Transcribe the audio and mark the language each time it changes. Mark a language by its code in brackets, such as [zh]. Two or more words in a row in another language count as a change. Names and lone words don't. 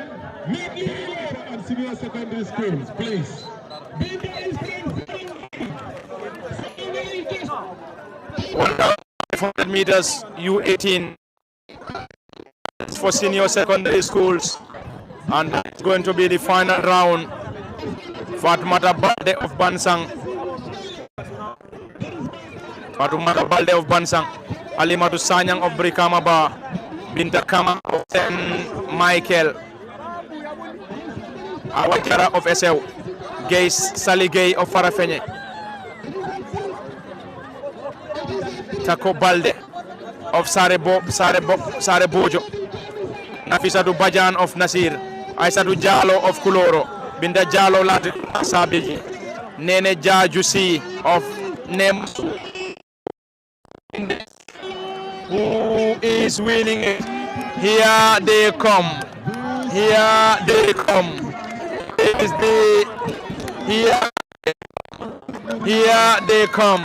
[en] Medley relay and senior secondary schools, please. 1,500 meters, U18 for senior secondary schools. And it's going to be the final round. Fatmata Balde of Bansang. Fatmata Balde of Bansang. Alimatu Sanyang of Brikama Ba. Binta Kama of St. Michael. Awakara of Esau. Gay Sally Gay of Farafenye. Tako Balde of Sarebojo. Nafisatu Bajan of Nasir. Aisatu Jalo of Kuloro. Binda Jalo Lati Sabiji. Nene Jajusi of Nem. Who is winning it? Here they come. Here they come. It is the here they come.